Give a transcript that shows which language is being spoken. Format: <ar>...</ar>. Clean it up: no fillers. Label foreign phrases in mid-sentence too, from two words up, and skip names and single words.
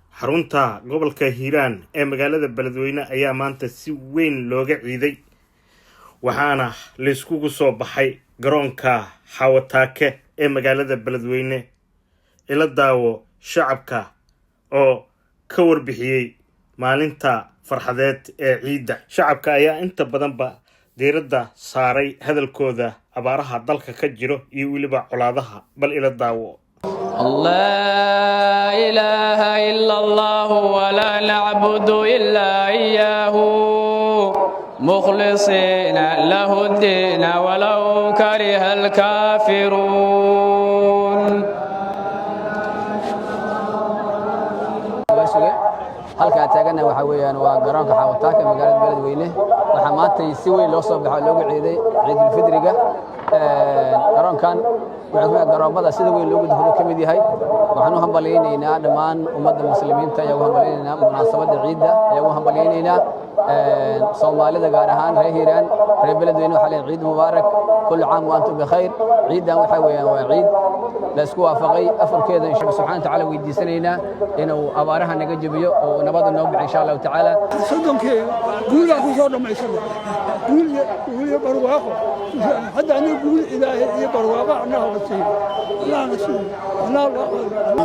<so>xarunta gobolka Hiiraan ee magaalada Beledweyne ayaa maanta si weyn looga ciiday waxaana la iskugu soo baxay garoonka Xawataake ee magaalada Beledweyne ila daawo shacabka oo ka warbixiyay maalinta farxadeed ee ciida. Shacabka ayaa inta badan diiradda saaray hadalkooda abaaraha dalka ka jiro iyo waliba colaadaha bal ila daawo.</so> <ar>لا إله إلا الله ولا نعبد إلا إياه مخلصين له الدين ولو كره الكافرون.</ar> <so>halka taagana waxa weeyaan waa garoonka Xawataake magaalada Beledweyne waxa maanta si weyn loo soo baxay loogu ciiday Ciidul Fidriga garoonkan wuxuu garoomada sida weyn loogu dahdo kamid yahay waxaan u hambaleynaynaa dhammaan ummadda muslimiinta ee u hambaleynaynaa munaasabada ciida ee u hambaleynaynaa Soomaalida gaar ahaan reer Hiiraan reer Beledweyne waxa la ciid mubaarak</so> <ar>كل عام وانتم بخير.</ar> <so>ciidan waxa weeyaan waa ciid la isku waafaqay afarkeeda</so> <ar>إن شاء الله سبحانه وتعالى</ar> <so>weydiisanayna inuu abaaraha naga jabiyo oo nabad noo bixiyo</so> <ar>إن شاء الله تعالى.</ar> <so>sodonkee guul ku soo dhamaysan guul barwaaqo hadda ani guul ilaahay iyo barwaaqo annaga wasiin Allah nasiib ciid</so>